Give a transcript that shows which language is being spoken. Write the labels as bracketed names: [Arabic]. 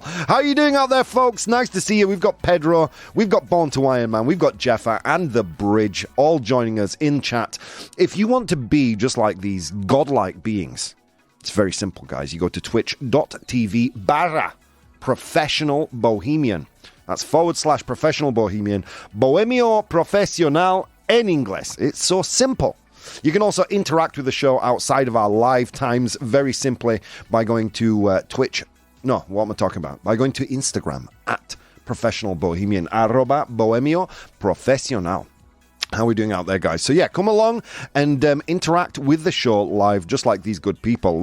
[English] How are you doing out there, folks? Nice to see you. We've got Pedro, we've got Born to Iron Man, we've got Jeffa and The Bridge all joining us in chat. If you want to be just like these godlike beings, it's very simple, guys. You go to twitch.tv/professional bohemian. That's / professional bohemian. [Spanish] Bohemio profesional en inglés. [English] It's so simple. You can also interact with the show outside of our live times very simply by going to Twitch. No, what am I talking about? By going to Instagram at professional bohemian, @bohemio profesional. How are we doing out there, guys? So yeah, come along and interact with the show live, just like these good people.